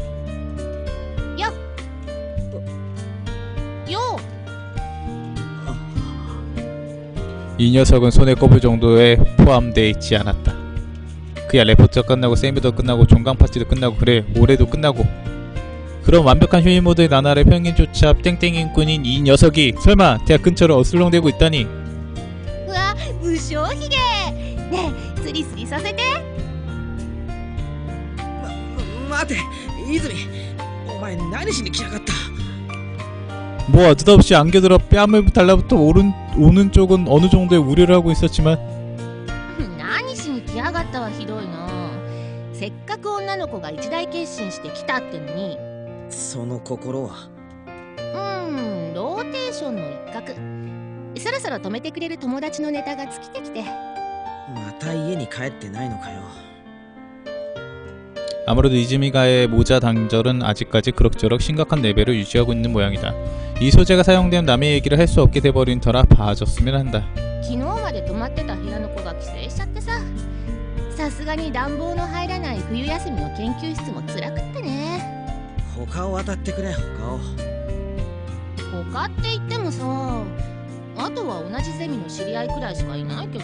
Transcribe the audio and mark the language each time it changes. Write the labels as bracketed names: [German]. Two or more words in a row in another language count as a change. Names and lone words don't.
[Korean] 이 녀석은 손에 꼽을 정도에 포함되어 있지 않았다. 그야 레포트가 끝나고 세미도 끝나고 종강 파티도 끝나고 그래 올해도 끝나고. 그럼 완벽한 휴일 모드의 나날의 평균조차 땡땡인꾼인 이 녀석이 설마 대학 근처를 어슬렁대고 있다니. [Japanese] うわ、無精ひげ。ねえ、スリスリさせて。待て泉、お前何しに来やがった。 [Korean] 뭐 느닷없이 안겨들어 뺨을 달라붙어 오는 쪽은 어느 정도의 우려를 하고 있었지만 [Japanese] 何しに来やがったはひどいな。せっかく女の子が一大決心して来たってのに。その心はローテーションの一角。そろそろ止めてくれる友達のネタが尽きてきて。また家に帰ってないのかよ。 [Korean] 아무래도 이즈미가의 모자 단절은 아직까지 그럭저럭 심각한 레벨을 유지하고 있는 모양이다. 이 소재가 사용되면 남의 얘기를 할 수 없게 돼버린 터라 봐줬으면 한다. [Japanese] 昨日まで泊まってた部屋の子が帰省しちゃってさ。さすがに暖房の入らない冬休みの研究室も辛くってね。他を当たってくれ、他を。他って言ってもさ、あとは同じゼミの知り合いくらいしかいないけど。